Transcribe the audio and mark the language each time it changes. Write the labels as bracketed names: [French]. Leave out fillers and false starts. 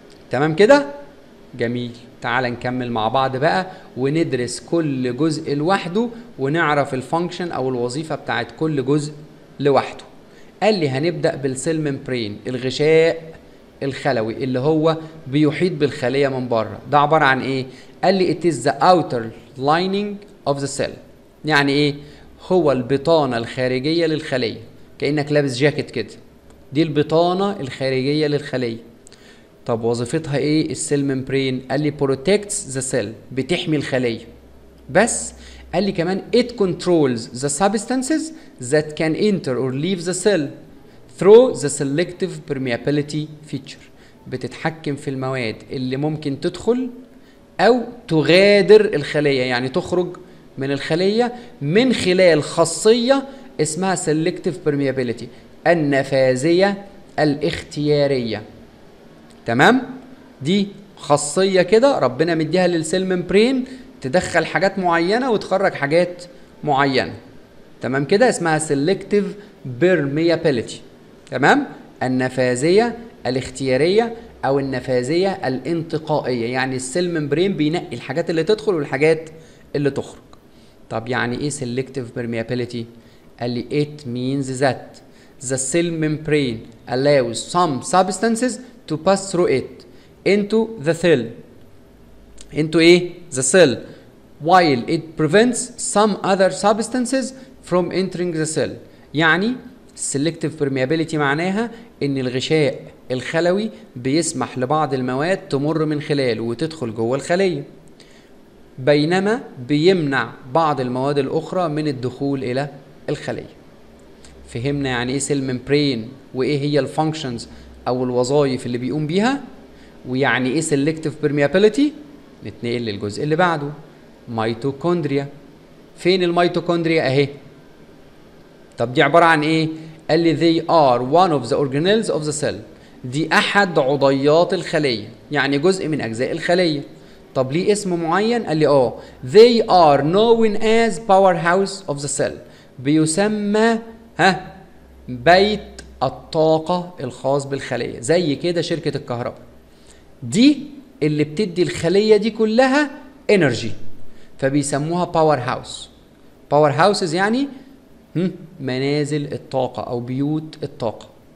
[Arabic] تمام كده؟ جميل. تعال نكمل مع بعض بقى وندرس كل جزء لوحده ونعرف الفانكشن او الوظيفه بتاعت كل جزء لوحده. قال لي هنبدا بالسيل ممبرين، الغشاء الخلوي اللي هو بيحيط بالخليه من بره. ده عباره عن ايه؟ قال لي [English] it is the outer lining of the cell. [Arabic] يعني ايه؟ هو البطانه الخارجيه للخليه، كانك لابس جاكيت كده. دي البطانه الخارجيه للخليه. طب وظيفتها ايه السيل ممبرين؟ قال لي [English] protects the cell، [Arabic] بتحمي الخليه. بس قال لي كمان [English] it controls the substances that can enter or leave the cell through the selective permeability feature. [Arabic] بتتحكم في المواد اللي ممكن تدخل او تغادر الخليه، يعني تخرج من الخليه من خلال خاصيه اسمها selective permeability، النفاذيه الاختياريه. تمام؟ دي خاصيه كده ربنا مديها للسيل ممبرين تدخل حاجات معينه وتخرج حاجات معينه. تمام كده، اسمها سيلكتيف بيرميابيليتي. تمام، النفاذيه الاختياريه او النفاذيه الانتقائيه، يعني السيل ممبرين بينقي الحاجات اللي تدخل والحاجات اللي تخرج. طب يعني ايه [English] selective permeability؟ [Arabic] قال لي [English] it means that the cell membrane allows some substances to pass through it into the cell. into ايه؟ the cell while it prevents some other substances from entering the cell. [Arabic] يعني selective permeability معناها ان الغشاء الخلوي بيسمح لبعض المواد تمر من خلاله وتدخل جوه الخلية، بينما بيمنع بعض المواد الأخرى من الدخول إلى الخلية. فهمنا يعني إيه سيل ممبرين وإيه هي الفانكشنز أو الوظائف اللي بيقوم بيها، ويعني إيه سيلكتيف بيرميابيليتي. نتنقل للجزء اللي بعده، ميتوكوندريا. فين الميتوكوندريا؟ أهي. طب دي عبارة عن إيه؟ قال لي [English] they are one of the organelles of the cell. [Arabic] دي أحد عضيات الخلية، يعني جزء من أجزاء الخلية. طب ليه اسم معين؟ قال لي [English] they are known as powerhouse of the cell. [Arabic] بيسمى بيت الطاقة الخاص بالخلية، زي كده شركة الكهرباء دي اللي بتدي الخلية دي كلها energy، فبيسموها باور هاوس. باور هاوسز يعني منازل الطاقة أو بيوت الطاقة.